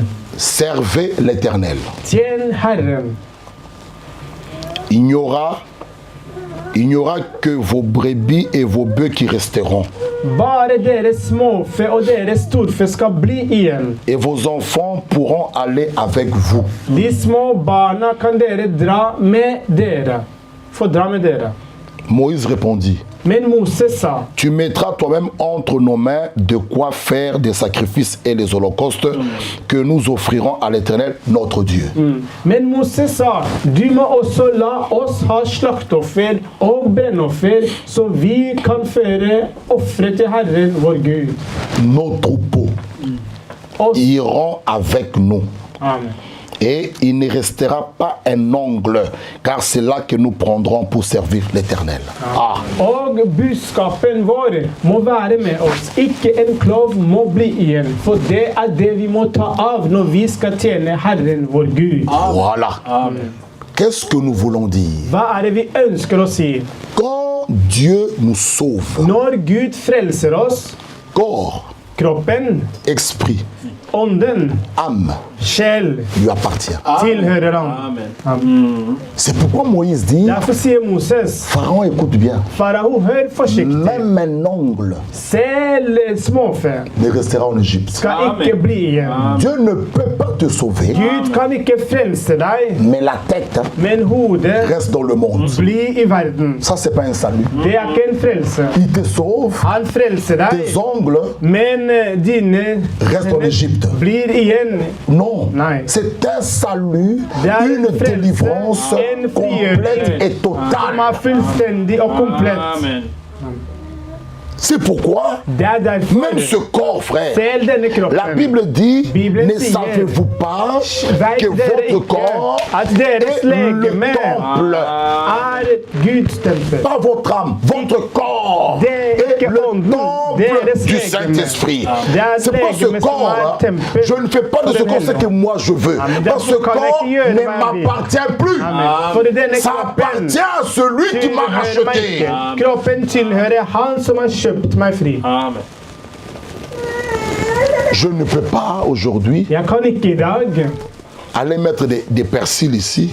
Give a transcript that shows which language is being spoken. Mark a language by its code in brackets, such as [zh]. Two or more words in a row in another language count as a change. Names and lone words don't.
[fr] servez l'Éternel. [no] Tjen Herren. [fr] Il Il n'y aura que vos brebis et vos bœufs qui resteront. [no] Bare deres småfe og deres storfe skal bli igjen. [fr] Et vos enfants pourront aller avec vous. [no] De små barna kan dere dra med dere. Få dra med dere. [fr] Moïse répondit, [no] Men Moses sa, [fr] tu mettras toi-même entre nos mains de quoi faire des sacrifices et les holocaustes que nous offrirons à l'Éternel, notre Dieu. [no] Men Moses sa, du må også la oss ha slaktoffer og brennoffer, så vi kan føre offre til Herren vår Gud. [fr] Nos troupeaux [no] Oss. [fr] iront avec nous. Amen. Et il ne restera pas un ongle, car c'est là que nous prendrons pour servir l'Éternel. Ah. [no] Og budskapen vår må være med oss. Ikke en klov må bli igjen, for det er det vi må ta av når vi skal tjene Herren vår Gud. [fr] Voilà. Amen. Qu'est-ce que nous voulons dire? [no] Hva er det vi ønsker å si? [fr] Quand Dieu nous sauve, [no] Når Gud frelser oss, [fr] corps, [no] kroppen, [fr] esprit, [no] ånden, [fr] âme, [no] sjel, [fr] lui appartient. [no] tilhører han. [fr] Amen. [no] Amen. [fr] C'est pourquoi Moïse dit, [no] Derfor sier Moses, [fr] Pharaon écoute bien, [no] farao, hør forsiktig. [fr] même un ongle [no] Selv småfe [fr] ne restera en Égypte. [no] skal ikke bli igjen. [fr] Dieu ne peut pas te sauver, [no] Gud kan ikke frelse deg, [fr] mais la tête [no] men hodet [fr] reste dans le monde. [no] blir i verden. [fr] Ça, c'est pas un salut. [no] Det er ikke en frelse. [fr] Il te sauve, [no] Han frelser deg, [fr] tes ongles [no] men dine [fr] restent en Égypte. [no] blir igjen. [fr] Non, [no] Nein. [fr] c'est un salut, [no] Det er [fr] une [no] en frelse, [fr] délivrance [no] en [fr] complète et [no] frigjøring som [fr] totale. [no] er fullstendig og komplett. [fr] Amen. C'est pourquoi, [no] Det er derfor [fr] même ce corps, frère, [no] selv denne [fr] la [no] kroppen. [fr] Bible dit, [no] Bibelen [fr] ne [no] sier, [fr] savez-vous pas [no] Vet [fr] que [no] dere [fr] votre [no] ikke [fr] corps [no] at deres [fr] est le [no] legeme [fr] temple, [no] er et Guds tempel? [fr] pas votre âme, votre corps [no] Det er [fr] est [no] ikke [fr] le [no] ånden, [fr] temple [no] deres [fr] du [no] legeme. [fr] Saint-Esprit. [no] Det er [fr] C'est pas ce [no] legeme som [fr] corps, [no] er [fr] hein. [no] tempel. [fr] Je ne fais pas de ce corps ce que moi je veux. Amen. Parce que ce [no] Derfor kan jeg [fr] corps [no] ikke gjøre [fr] ne [no] hva jeg vil. [fr] m'appartient plus. [no] Amen. For denne [fr] Ça [no] kroppen [fr] appartient à celui qui m'a [no] tilhører meg [fr] racheté. [no] ikke. Kroppen tilhører han som har kjøpt meg fri. Amen. [fr] Je ne peux pas aujourd'hui [no] Jeg kan ikke i dag [fr] aller mettre des persils ici.